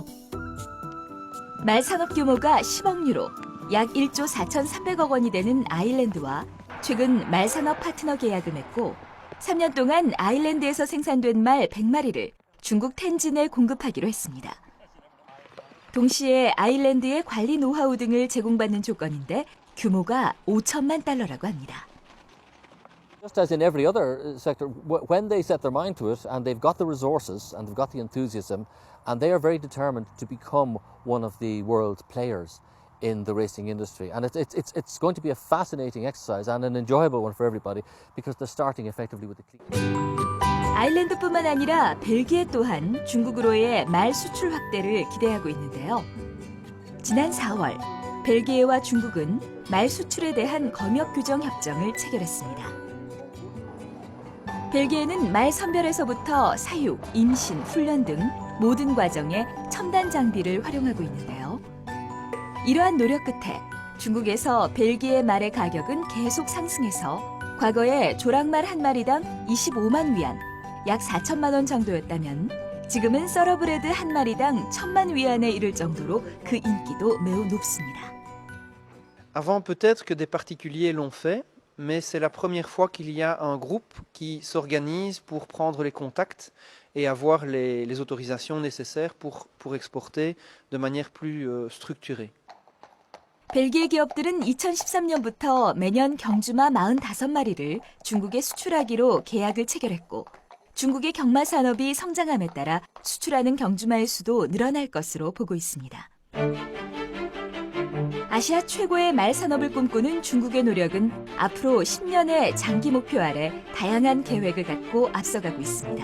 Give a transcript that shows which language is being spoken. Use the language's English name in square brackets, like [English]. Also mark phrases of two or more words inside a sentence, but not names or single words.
[Korean] 말 산업 규모가 10억 유로, 약 1조 4,300억 원이 되는 아일랜드와 최근 말 산업 파트너 계약을 맺고 3년 동안 아일랜드에서 생산된 말 100마리를 중국 텐진에 공급하기로 했습니다. 동시에 아일랜드의 관리 노하우 등을 제공받는 조건인데 규모가 5천만 달러라고 합니다. [English] Just as in every other sector, when they set their mind to it and they've got the resources and they've got the enthusiasm and they are very determined to become one of the world players in the racing industry. And it's going to be a fascinating exercise and an enjoyable one for everybody because they're starting effectively with the clean. [Korean] 아일랜드뿐만 아니라 벨기에 또한 중국으로의 말 수출 확대를 기대하고 있는데요. 지난 4월 벨기에와 중국은 말 수출에 대한 검역 규정 협정을 체결했습니다. 벨기에는 말 선별에서부터 사육, 임신, 훈련 등 모든 과정에 첨단 장비를 활용하고 있는데요. 이러한 노력 끝에 중국에서 벨기에 말의 가격은 계속 상승해서 과거에 조랑말 한 마리당 25만 위안, 약 4천만 원 정도였다면 지금은 서러브레드 한 마리당 1,000만 위안에 이를 정도로 그 인기도 매우 높습니다. [French] Avant, peut-être que des particuliers l'ont fait, mais c'est la première fois qu'il y a un groupe qui s'organise pour prendre les contacts et avoir les autorisations nécessaires pour exporter de manière plus structurée. [Korean] 벨기에 기업들은 2013년부터 매년 경주마 45마리를 중국에 수출하기로 계약을 체결했고 중국의 경마 산업이 성장함에 따라 수출하는 경주마의 수도 늘어날 것으로 보고 있습니다. 아시아 최고의 말 산업을 꿈꾸는 중국의 노력은 앞으로 10년의 장기 목표 아래 다양한 계획을 갖고 앞서가고 있습니다.